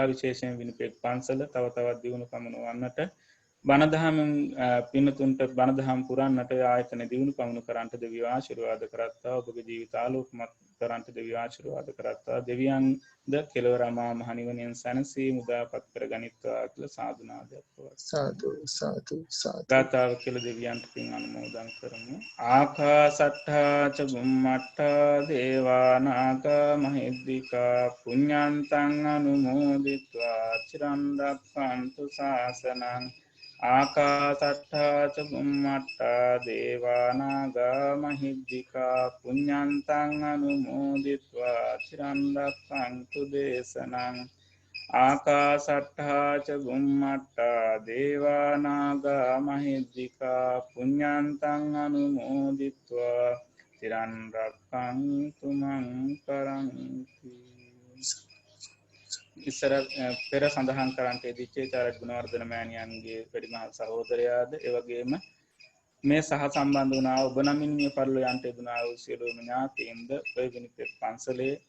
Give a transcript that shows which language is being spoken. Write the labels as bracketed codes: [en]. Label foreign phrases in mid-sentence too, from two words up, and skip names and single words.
[si] විශේෂයෙන් විනිපෙක් පන්සල තව තවත් දියුණු පමුණවන්නට බණදහමින් පින්නතුන්ට බණදහම් පුරන්නට ආයතන දියුණු පමුණු කරන්නට දෙවියෝ ආශිර්වාද කරත්තා. ඔබගේ ජීවිත ආලෝකමත් කරන්නට දෙවියෝ ආශිර්වාද කරත්තා. දෙවියන්ද කෙලවර අමා මහ නිවනින් සැනසීම උදාපත් කර ගනිත්වා කියලා සාදු නාදයක් පවත්වමු. සාදු සාදු සාදු. ගාථාව කියලා දෙවියන්ට පින් අනුමෝදන් කරමු. [pi] ආකාසට්ඨා ච බුම්මට්ඨා දේවා නාග මහිද්దికා පුඤ්ඤන්තං අනුමෝදිත්වා චිරන් රක්ඛන්තු ශාසනං. ආකාසට්ඨා ච බුම්මට්ඨා දේවා නාග මහිද්దికා පුඤ්ඤන්තං අනුමෝදිත්වා චිරන් රක්ඛන්තු දේශනං. ආකාසට්ඨා ච බුම්මට්ඨා දේවා නාග මහිද්దికා පුඤ්ඤන්තං අනුමෝදිත්වා චිරන් රක්ඛන්තු මං පරන්ති. [si] ඉස්සර පෙර සඳහන් කරන්නට යෙදිච්ච චාරට ගුණවර්ධන මෑණියන්ගේ වැඩිමහල් සහෝදරයාද ඒ වගේම මේ සහ සම්බන්ධ වුණා ඔබ නමින් මිය පරලෝ යන්ට යෙදුණා වූ සියලුම ඥාතීන්ද ඔය විනිපෙත් පන්සලේ